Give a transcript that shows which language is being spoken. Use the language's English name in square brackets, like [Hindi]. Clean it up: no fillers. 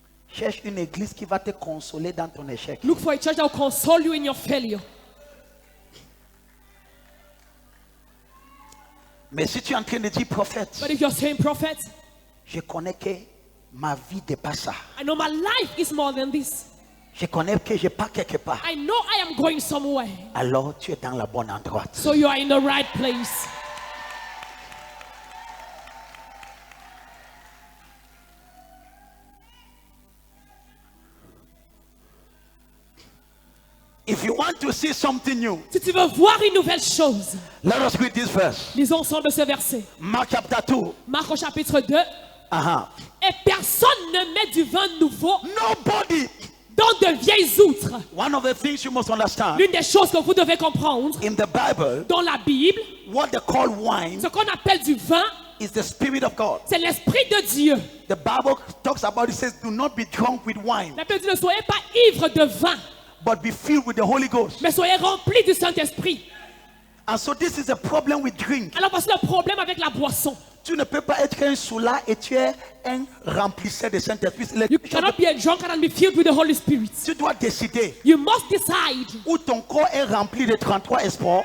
[French] Cherche une église qui va te consoler dans ton échec. [English] Look for a church that will console you in your failure. [French] Mais si tu es en train de dire prophète, [English] But if you're saying, prophet, [French] je connais que ma vie dépasse ça. [English] I know my life is more than this. [French] Je connais que je pars quelque part. [English] I know I am going somewhere. [French] Alors tu es dans la bonne endroit. [English] So you are in the right place. If you want to see something new, [French] Si tu veux voir une nouvelle chose, [English] let us read this verse. [French] lisons ensemble ce verset. [English] Mark chapter 2. [French] Marc au chapitre 2. Uh-huh. Et personne ne met du vin nouveau [English] Nobody. [French] dans de vieilles outres. [English] One of the things you must understand [French] L'une des choses que vous devez comprendre, [English] in the Bible, [French] dans la Bible, [English] what they call wine [French] ce qu'on appelle du vin, [English] is the Spirit of God. [French] c'est l'Esprit de Dieu. [English] The Bible talks about it, says, do not be drunk with wine, [French] La Bible dit, ne soyez pas ivres de vin, [English] but be filled with the Holy Ghost. [French] mais soyez remplis du Saint-Esprit. [English] And so this is a problem with drink. [French] Alors parce que le problème avec la boisson, Tu ne peux pas être un soula et tu es un remplisseur de Saint-Esprit. [English] you cannot be a drunkard and be filled with the Holy Spirit. [French] Tu dois décider [English] You must decide [French] où ton corps est rempli de 33 espoirs,